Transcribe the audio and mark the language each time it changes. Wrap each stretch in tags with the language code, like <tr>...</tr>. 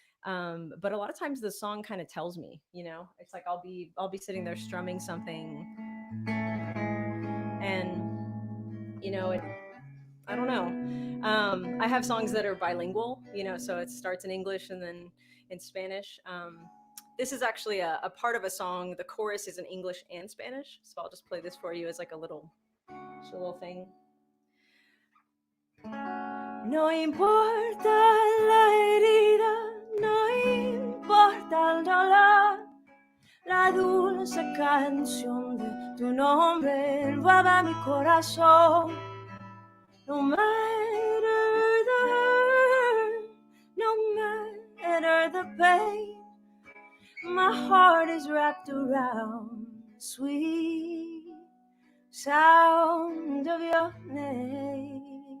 <en>But a lot of times the song kind of tells me, it's like I'll be sitting there strumming something and it I don't know. I have songs that are bilingual, so it starts in English and then in Spanish. This is actually a part of a song. The chorus is in English and Spanish, so I'll just play this for you as like just a little thing.</en> <es>No importa la herida, no importa el dolor, la dulce canción de tu nombre envuelve mi corazón.</es> <en>No matter the hurt, no matter the pain, my heart is wrapped around the sweet sound of your name.</en>